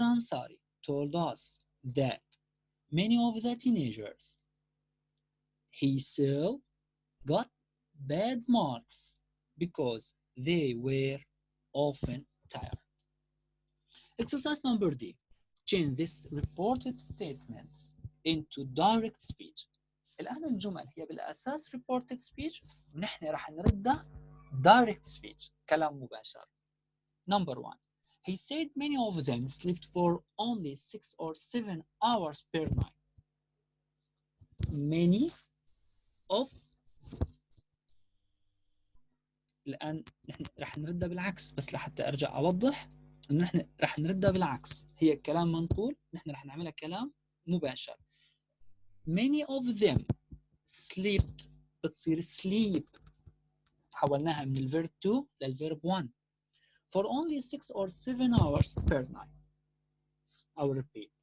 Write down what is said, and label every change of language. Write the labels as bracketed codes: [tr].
[en] Ansari told us that many of the teenagers he saw got bad marks because they were often tired. Exercise number D. Change this reported statements into direct speech. [ar] الآن الجمل هي بالأساس reported speech ونحن راح نردها direct speech كلام مباشر. [en] Number 1. He said many of them slept for only 6 or 7 hours per night. Many of. [ar] الآن نحن راح نردها بالعكس بس لحتى أرجع أوضح إنه نحن راح نردها بالعكس. هي كلام منقول نحن راح نعملها كلام مباشر. [en] Many of them slept [ar] بتصير [en] sleep [ar] حولناها من الverb 2 للverb 1 [en] for only 6 or 7 hours per night. I will repeat.